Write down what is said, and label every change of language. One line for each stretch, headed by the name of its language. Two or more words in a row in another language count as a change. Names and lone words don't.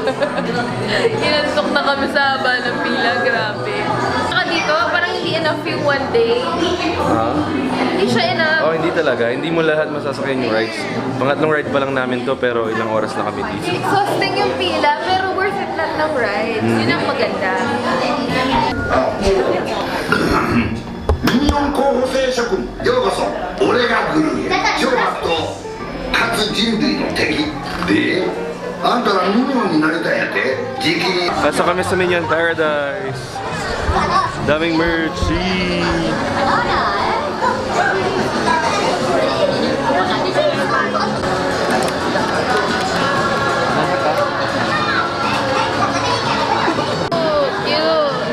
Filipino: Inantok na kami sa haba ng pila. Grabe. Saka dito, parang hindi enough yung
English: one day.
Filipino: Hindi siya enough. Oh, hindi talaga. Hindi mo lahat masasakyan yung rides. Pangatlong ride pa lang namin to, pero ilang oras na kami dito. Exhausting yung pila, pero
English: worth it
Filipino: lahat ng rides. Yun ang maganda.
Japanese: ミニオン候補生諸君ようこそ俺がグルー超悪党かつ人類の敵であんたらミニオンになれたんやってじきに
Filipino: Pasok kami sa Minion Paradise. Daming merch. Oh, cute.